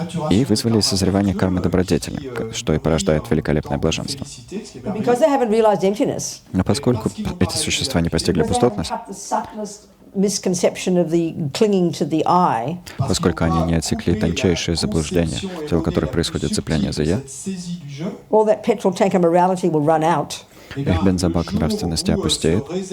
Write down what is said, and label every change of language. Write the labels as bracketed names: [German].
[Russian] И вызвали созревание кармы добродетели, что и порождает великолепное блаженство. [English] Because they haven't realized emptiness. [Russian] Но поскольку эти существа не постигли пустотность, [English] Misconception of the clinging to the I. [Russian] Поскольку они не отсекли тончайшее заблуждение, в которое происходит цепляние за «я», [English] All that petrol tanker morality will run out. [Russian] их бензобак нравственности опустеет,